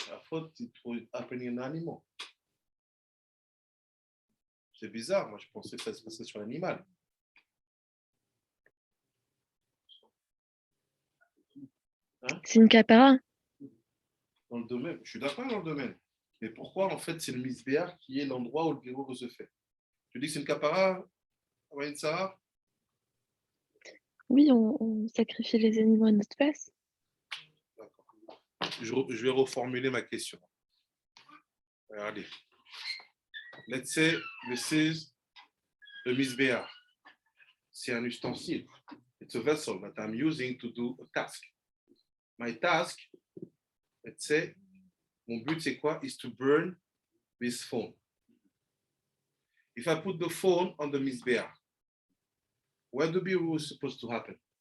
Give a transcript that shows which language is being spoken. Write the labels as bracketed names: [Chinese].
[English] I thought it would happen in an animal. [French] C'est bizarre. Moi, je pensais que ça se passait sur l'animal. Hein? C'est une capara. Dans le domaine. Je suis d'accord dans le domaine. Mais pourquoi, en fait, c'est le misbéar qui est l'endroit où le birour se fait? Tu dis que c'est une capara, Awaïn Sarah? Oui, on sacrifie les animaux à notre place. Je vais reformuler ma question. Regardez. [English] Let's say this is the misbéar. [French] C'est un ustensile. [English] It's a vessel that I'm using to do a task. My task, let's say, [French] mon but c'est quoi? [English] Is to burn this phone. If I put the phone on the misbéar, where the birour is supposed to happen?